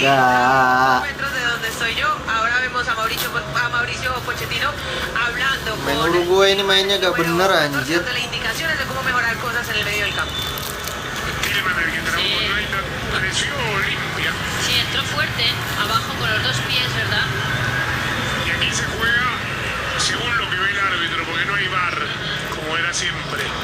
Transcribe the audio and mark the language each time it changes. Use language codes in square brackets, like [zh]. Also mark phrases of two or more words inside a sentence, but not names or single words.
[id] Astaga. [es] a metros de donde estoy yo. Ahora vemos a Mauricio Pochettino hablando [id] Main [es] con [id] Uruguay ini mainnya gak [es] número [id] bener [es] 14, [id] anjir. [es] dándole indicaciones de cómo mejorar cosas en el medio del campo. Tillman, el que trabó con United, pareció limpia. Sí, entró fuerte, abajo con los dos pies, ¿verdad? Y aquí se juega según lo que ve el árbitro, porque no hay VAR, como era siempre.